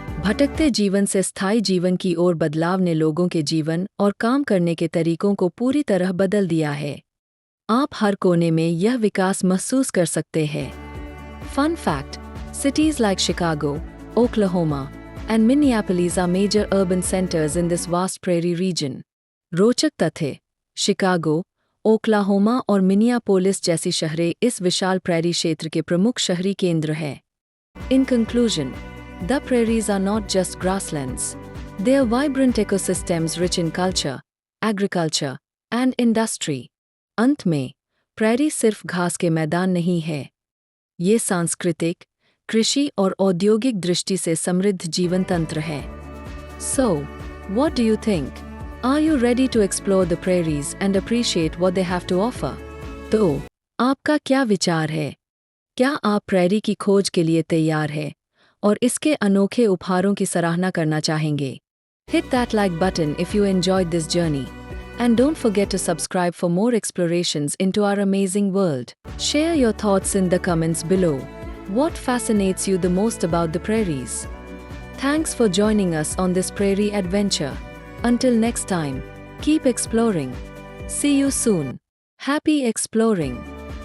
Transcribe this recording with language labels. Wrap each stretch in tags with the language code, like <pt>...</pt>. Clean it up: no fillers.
<hi>भटकते जीवन से स्थायी जीवन की ओर बदलाव ने लोगों के जीवन और काम करने के तरीकों को पूरी तरह बदल दिया है। आप हर कोने में यह विकास महसूस कर सकते हैं।</hi> <en>Fun fact: cities like Chicago, Oklahoma, and Minneapolis are major urban centers in this vast prairie region.</en> <hi>रोचक तथ्य: शिकागो, ओक्लाहोमा और मिनियापोलिस जैसी शहरें इस विशाल प्रेरी क्षेत्र के प्रमुख शहरी केंद्र हैं।</hi> <en>In conclusion, the prairies are not just grasslands. They are vibrant ecosystems rich in culture, agriculture, and industry.</en> <hi>अंत में, प्रेरी सिर्फ घास के मैदान नहीं है। ये सांस्कृतिक, कृषि और औद्योगिक दृष्टि से समृद्ध जीवन तंत्र है।</hi> <en>So, what do you think? Are you ready to explore the prairies and appreciate what they have to offer?</en> <hi>तो, आपका क्या विचार है? क्या आप प्रेरी की खोज के लिए तैयार हैं और इसके अनोखे उपहारों की सराहना करना चाहेंगे?</hi> <en>Hit that like button if you enjoyed this journey. And don't forget to subscribe for more explorations into our amazing world. Share your thoughts in the comments below. What fascinates you the most about the prairies? Thanks for joining us on this prairie adventure. Until next time, keep exploring. See you soon. Happy exploring.</en>